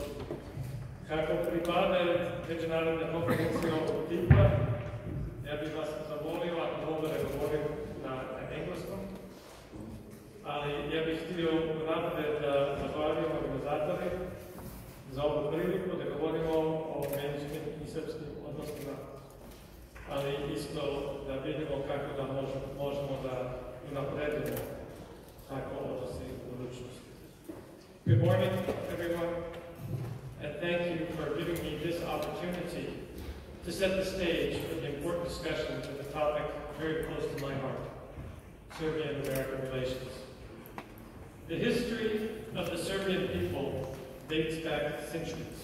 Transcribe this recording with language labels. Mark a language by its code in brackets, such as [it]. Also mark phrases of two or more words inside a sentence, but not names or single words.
[sr] Kako pripade međunarodne konferencije ovog tipa, ja bih vas zamolio, ako mogu da govorim na engleskom, ali ja bih htio napred da zahvalim organizatori za ovu priliku da govorimo o američkim i srpskim odnosima, ali isto da vidimo kako da možemo da napredimo tako odnosi u budućnosti. [en] Good morning, everyone, and thank you for giving me this opportunity to set the stage for the important discussion of the topic very close to my heart, Serbian-American relations. The history of the Serbian people dates back centuries.